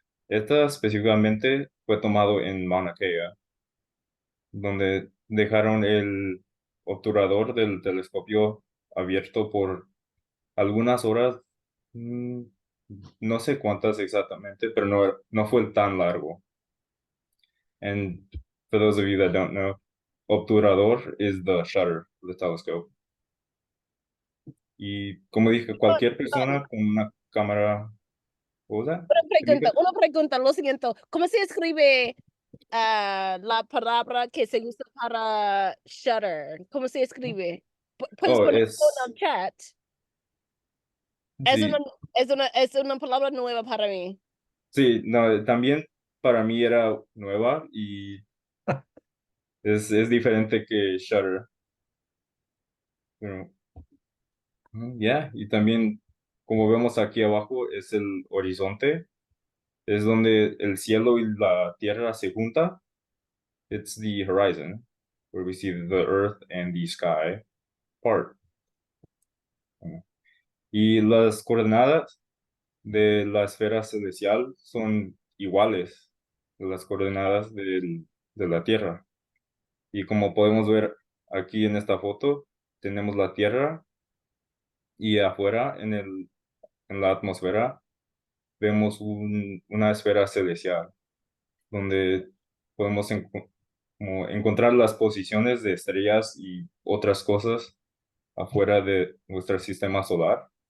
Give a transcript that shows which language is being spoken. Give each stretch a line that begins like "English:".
Spanish: Esta específicamente fue tomado en Mauna Kea, donde dejaron el obturador del telescopio abierto por algunas horas, mm, no sé cuántas exactamente, pero no fue tan largo.
English: And for those of you that don't know, obturador is the shutter of the telescope.
Spanish: Y como dije, cualquier Um, persona con una cámara, ¿cómo se llama? una pregunta, lo siguiente. ¿Cómo se escribe la palabra que se usa para shutter? ¿Cómo se escribe? Puedes Oh, ponerlo en el chat. Es una, sí, es una palabra nueva para mí. sí, no, también para mí era nueva y es diferente que shutter. Pero, ya, y también, como vemos aquí abajo, es el horizonte, es donde el cielo y la tierra se juntan.
English: It's the horizon, where we see the earth and the sky part.
Spanish: Y las coordenadas de la esfera celestial son iguales a las coordenadas de la Tierra. Y como podemos ver aquí en esta foto, tenemos la Tierra y afuera en la atmósfera vemos una esfera celestial donde podemos como encontrar las posiciones de estrellas y otras cosas afuera de nuestro sistema solar.